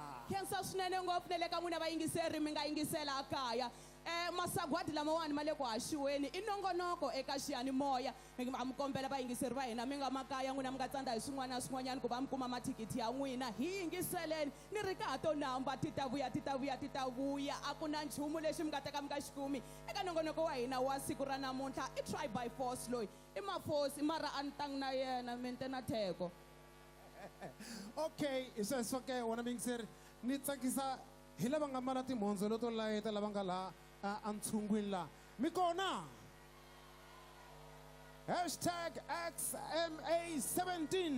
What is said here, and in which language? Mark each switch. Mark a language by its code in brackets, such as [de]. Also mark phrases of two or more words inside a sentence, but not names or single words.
[ts] khensa swinene ngopfu na le ka n'wina vayingiseri mi nga yingisela kaya masagwadi lamawani ma le ku haxiweni i nongonoko eka xiyanimoya mi kombela vayingiseri va hina mi nga makaya n'wina mi nga tsandza hi swin'wana na swin'wanyana ku va mi kuma mathikithi ya n'wina hi yingiseleni ni ri ka to namba ti ta vuya a ku na nchumu lexi mi nga teka mi nga xi kumi eka nongonoko wa hina wa siku ra namuntlha i [en] try by force [ts] loyi i mafosi mara a ni tangi na yena mente na theko okay hi sweswo ke wona vayingiseri ni tsakisa hi lava nga mbala timhondzo leto layita lava nga laha antshungwini laha mi kona #XMA17